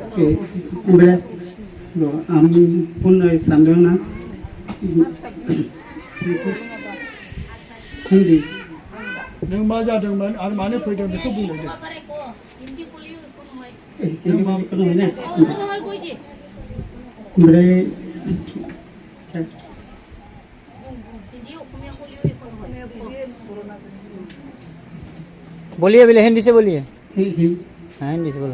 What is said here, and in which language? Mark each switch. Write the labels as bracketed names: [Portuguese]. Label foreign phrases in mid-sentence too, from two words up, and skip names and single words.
[Bodo] ओमफ्राय आं बुंनो सानदोंना हिन्दी नों मा जादोंमोन आरो मानो फैदों बेखौ बुंदो दे ओमफ्राय [Hindi] बोलिए बोलिए हिंदी से बोलिए हाँ हिंदी से बोलो